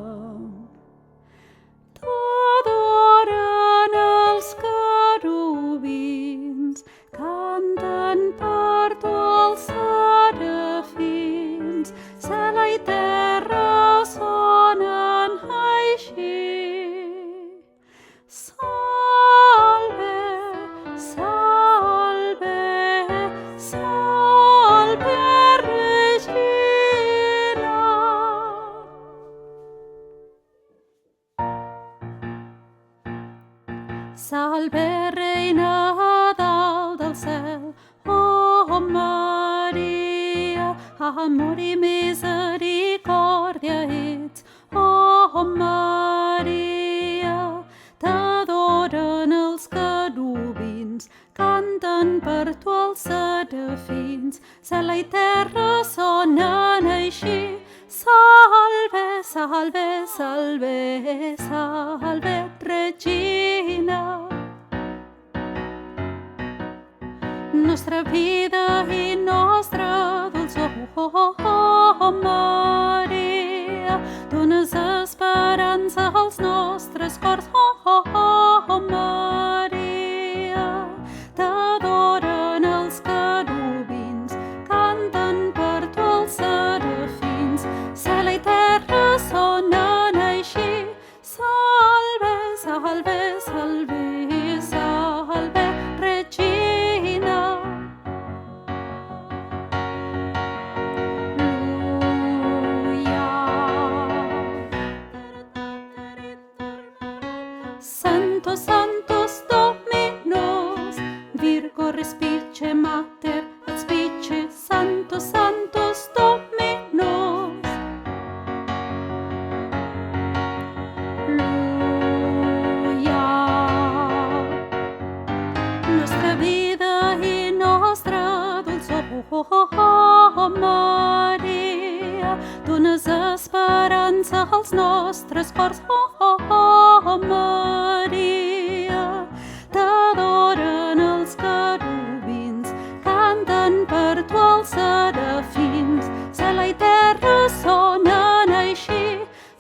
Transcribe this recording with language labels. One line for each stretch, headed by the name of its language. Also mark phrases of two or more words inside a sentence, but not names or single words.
Catalan: T'adoren els querubins, canten per tu els serafins, cel i terra sonen així.
Latin: Salve, salve, salve, Regina. Salve,
Catalan: Reina dalt del cel, oh Maria, amor i misericòrdia ets, oh Maria. T'adoren els querubins, canten per tu els serafins, cel i terra sonen així.
Latin: Salve, salve, salve, salve, Regina.
Catalan: Nostra vida i nostra dolçor, oh Maria, dones esperança als nostres cors, oh Maria. T'adoren els querubins, canten per tu els serafins, cel i terra sonen així.
Latin: Salve, salve, salve, salve, Regina. Santos, Santos Dominus, Virgo respice mater, et spice, Santos, Santos Dominus. Alleluia.
Catalan: Nostra vida i nostra dolçor, oh Maria, dones esperança als nostres cors, oh Maria. T'adoren els querubins, canten per tu els serafins, cel i terra sonen així.